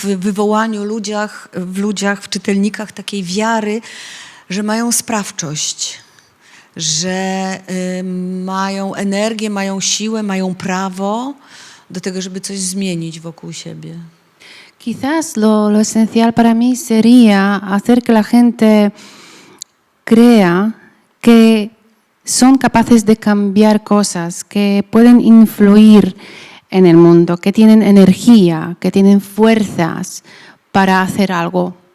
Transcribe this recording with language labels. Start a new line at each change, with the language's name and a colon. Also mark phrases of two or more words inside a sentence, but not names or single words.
Polish: wywołaniu w ludziach, w czytelnikach takiej wiary, że mają sprawczość, że mają energię, mają siłę, mają prawo do tego, żeby coś zmienić wokół siebie.
Spanish: Quizás lo esencial para mí sería hacer que la gente crea que son capaces de cambiar cosas, que pueden influir en el mundo, que tienen energía, que tienen fuerzas para hacer algo.